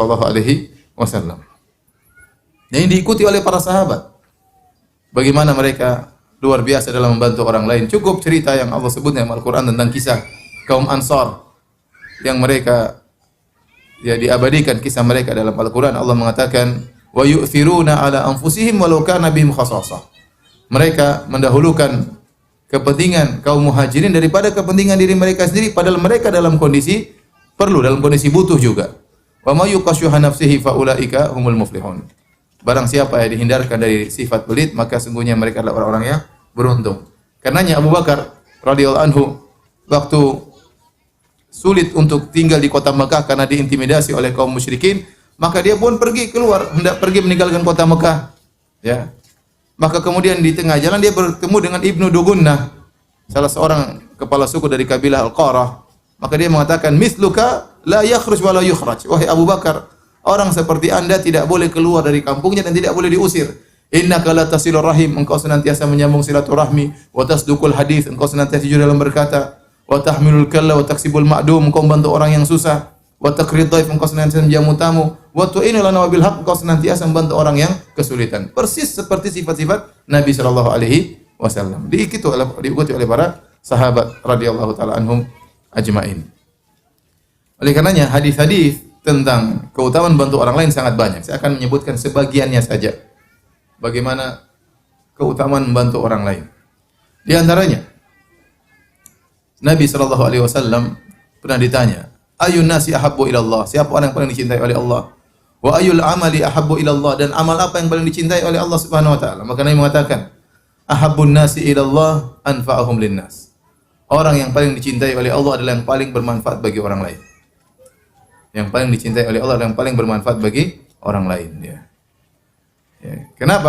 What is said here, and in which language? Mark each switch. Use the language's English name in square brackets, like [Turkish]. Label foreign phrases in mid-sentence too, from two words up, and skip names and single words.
[Indonesian] Itulah Rasulullah SAW. Dan ini diikuti oleh para sahabat. Bagaimana mereka luar biasa dalam membantu orang lain. Cukup cerita yang Allah sebut dalam Al-Quran tentang kisah kaum Ansar yang mereka diabadikan kisah mereka dalam Al-Quran. Allah mengatakan, [Arabic] wa yu'thiruna ala anfusihim walau kana bihim khasasah. [Indonesian] Mereka mendahulukan kepentingan kaum muhajirin daripada kepentingan diri mereka sendiri, padahal mereka dalam kondisi perlu, dalam kondisi butuh juga. [Arabic] Wa may yuqashuha nafsihi faulaika humul muflihun. [Indonesian] Barang siapa yang dihindarkan dari sifat pelit, maka sungguhnya mereka adalah orang-orang yang beruntung. Karenanya Abu Bakar [Arabic] radhiyallahu anhu [Indonesian] waktu sulit untuk tinggal di kota Mekah karena diintimidasi oleh kaum musyrikin, maka dia pun pergi keluar, hendak pergi meninggalkan kota Mekah. Ya. Maka kemudian di tengah jalan dia bertemu dengan Ibnu Dugunnah, salah seorang kepala suku dari kabilah Al-Qarah. Maka dia mengatakan, [Arabic] "Misluka la yakhruj wa la yukhraj." [Indonesian] Wahai Abu Bakar, orang seperti Anda tidak boleh keluar dari kampungnya dan tidak boleh diusir. [Arabic] Innaka la tasilur rahim, [Indonesian] engkau senantiasa menyambung silaturahmi, [Arabic] wa tasduqul hadis, [Indonesian] engkau senantiasa jujur dalam berkata, [Arabic] wa tahmilul kalla wa taksibul ma'dum, [Indonesian] engkau membantu orang yang susah. [Arabic] Wa taqrid dhaif, [Indonesian] engkau senantiasa menjamu tamu. [Arabic] Wa tu'inu lana bil haqq, [Indonesian] engkau senantiasa membantu orang yang kesulitan. Persis seperti sifat-sifat Nabi [Arabic] sallallahu alaihi wasallam. [Indonesian] Diikuti oleh para sahabat [Arabic] radhiyallahu taala anhum ajmain. [Indonesian] Oleh karenanya hadis-hadis tentang keutamaan membantu orang lain sangat banyak. Saya akan menyebutkan sebagiannya saja. Bagaimana keutamaan membantu orang lain. Di antaranya Nabi [Arabic] sallallahu alaihi wasallam [Indonesian] pernah ditanya, [Arabic] ayun nasi ahabbu ila Allah? [Indonesian] Siapa orang yang paling dicintai oleh Allah? [Arabic] Wa ayul amali ahabbu ila Allah? [Indonesian] Dan amal apa yang paling dicintai oleh Allah [Arabic] Subhanahu wa taala? [Indonesian] Maka Nabi mengatakan, [Arabic] ahabbun nasi ila Allah anfa'uhum linnas. [Indonesian] Orang yang paling dicintai oleh Allah adalah yang paling bermanfaat bagi orang lain. Yang paling dicintai oleh Allah adalah yang paling bermanfaat bagi orang lain, ya. Kenapa?